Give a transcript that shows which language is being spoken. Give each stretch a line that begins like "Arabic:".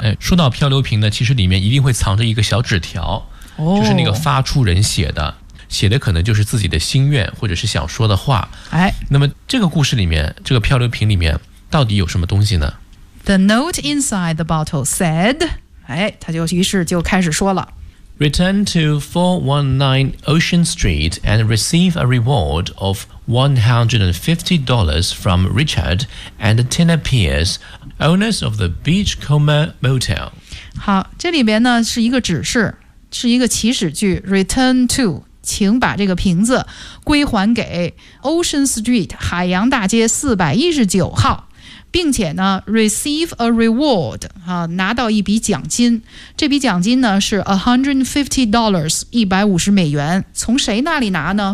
Chinese: 哎，说到漂流瓶呢，其实里面一定会藏着一个小纸条，哦，就是那个发出人写的，写的可能就是自己的心愿或者是想说的话。哎，那么这个故事里面，这个漂流瓶里面到底有什么东西呢？
English: The note inside the bottle said，
Chinese: 哎，他就于是就开始说了。
English: Return to 419 Ocean Street and receive a reward of $150 from Richard and Tina Pierce, owners of the Beachcomber Motel.
Chinese: 好，这里边呢是一个指示，是一个祈使句。
English: Return to，
Chinese: 请把这个瓶子归还给 Ocean Street 海洋大街419号。并且呢
English: receive a reward，
Chinese: 啊，拿到一笔奖金，这笔奖金呢是$150，150美元，从谁那里拿呢？